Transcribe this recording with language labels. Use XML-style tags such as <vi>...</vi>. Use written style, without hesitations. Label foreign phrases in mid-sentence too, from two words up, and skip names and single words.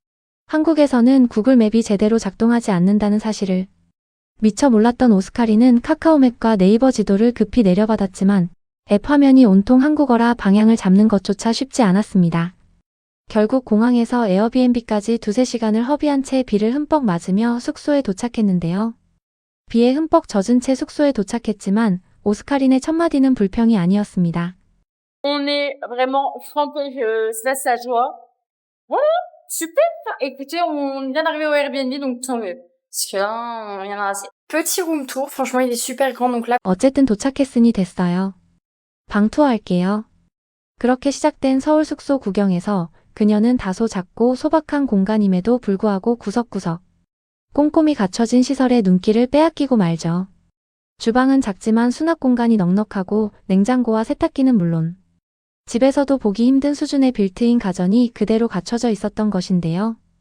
<ko>한국에서는 구글 맵이 제대로 작동하지 않는다는 사실을 미처 몰랐던 오스카린은 카카오맵과 네이버 지도를 급히 내려받았지만 앱 화면이 온통 한국어라 방향을 잡는 것조차 쉽지 않았습니다. 결국 공항에서 에어비앤비까지 2~3시간을 허비한 채 비를 흠뻑 맞으며 숙소에 도착했는데요. 비에 흠뻑 젖은 채 숙소에 도착했지만 오스카린의 첫마디는 불평이 아니었습니다.</ko> <fr>On est vraiment trempés, ça, ça joie. Voilà, super. Écoutez, on vient d'arriver au Airbnb, donc tant mieux. Parce que là, il y en a assez. Petit</fr> <en>room tour,</en> <fr>franchement, il est super grand, donc là.</fr> <ko>어쨌든 도착했으니 됐어요. 방 투어할게요. 그렇게 시작된 서울 숙소 구경에서 그녀는 다소 작고 소박한 공간임에도 불구하고 구석구석 꼼꼼히 갖춰진 시설에 눈길을 빼앗기고 말죠. 주방은 작지만 수납 공간이 넉넉하고 냉장고와 세탁기는 물론 집에서도 보기 힘든 수준의 빌트인 가전이 그대로 갖춰져 있었던 것인데요.</ko>